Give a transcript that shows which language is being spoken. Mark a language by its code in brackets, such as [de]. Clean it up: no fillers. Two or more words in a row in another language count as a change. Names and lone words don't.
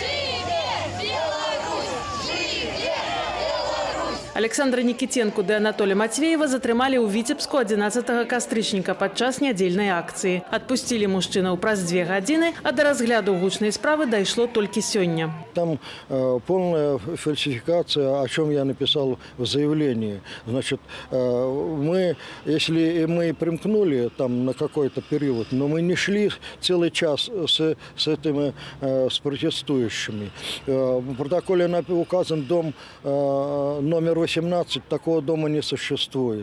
[be] Александра Никитенку ды Анатолия Матвеева затрымалі ў Віцебску 11 кастрычніка падчас нядзельнай акцыі. Адпусцілі мужчынаў праз 2 гадзіны, а да разгляду гучнай справы дайшло толькі сёння. [ru] Там полная фальсификация, о чем я написал в заявлении. Значит, если мы примкнули там на какой-то период, но мы не шли целый час с с протестующими. В протоколе указан дом номер 18, такого дома не существует.